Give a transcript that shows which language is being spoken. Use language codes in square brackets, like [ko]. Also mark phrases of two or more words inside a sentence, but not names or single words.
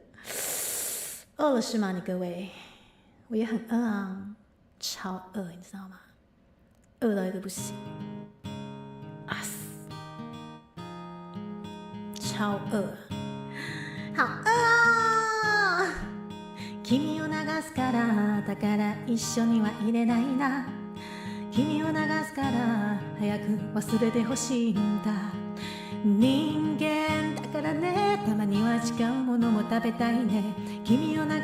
[zh] 饿了是吗？你各位，我也很饿啊，超饿，你知道吗？饿到一个不行，超饿，好饿啊！ [ja] 君を流すからだから一緒にはいれないな君を流すから早く忘れてほしいんだ人間だからねたまには違うものも食べたいね君を流